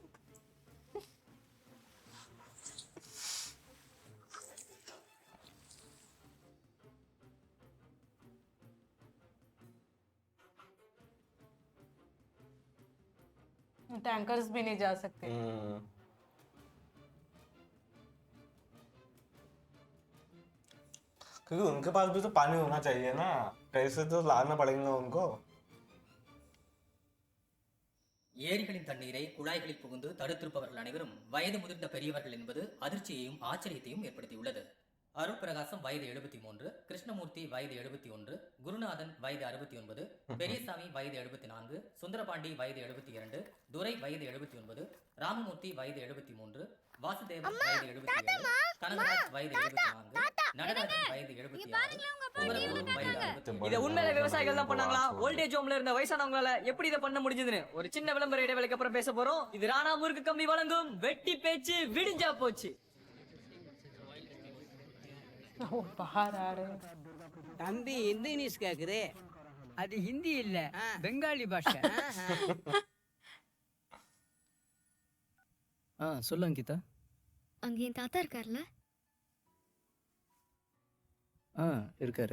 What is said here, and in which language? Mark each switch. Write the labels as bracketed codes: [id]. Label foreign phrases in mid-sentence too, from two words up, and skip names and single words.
[hi] टैंकर्स भी नहीं जा सकते। क्योंकि उनके पास भी तो पानी होना चाहिए ना, कैसे तो लाना पड़ेगा उनको। [ta] ஏரிகளின் தண்ணீரை குழாய்களில் புகுந்து தடுத்திருப்பவர்கள் அனைவரும் வயது முதிர்ந்த பெரியவர்கள் என்பது அதிர்ச்சியையும் ஆச்சரியத்தையும் ஏற்படுத்தியுள்ளது. அருள் பிரகாசம் வயது 73, கிருஷ்ணமூர்த்தி வயது 71, குருநாதன் வயது 69, பெரியசாமி வயது 74, சுந்தரபாண்டி வயது 72, துரை வயது 79, ராமமூர்த்தி வயது 73, வாசுதேவன் வயது 77, கனகராஜ் வயது 74, நடராஜன் வயது 76, குமரகுரு வயது 67. இதை உண்மையில விவசாயிகள் தான் பண்ணாங்களா? ஓல்டேஜ் ஹோம்ல இருந்த வயசானவங்களால எப்படி இதை பண்ண முடிஞ்சதுன்னு ஒரு சின்ன விளம்பர இடைவேளைக்கு அப்புறம் பேச போறோம். இது ராணா முறுக்கு கம்பி வழங்கும் வெட்டி பேச்சு விடிஞ்சா போச்சு. [hi] वो बाहर आ रहे हैं। [ta] தம்பி ஹிந்தி நியூஸ் கேக்குது. அது ஹிந்தி இல்ல, பெங்காலி பாஷை. சொல்லு அங்கிதா. அங்க என் தாத்தா இருக்கார்ல, இருக்காரு.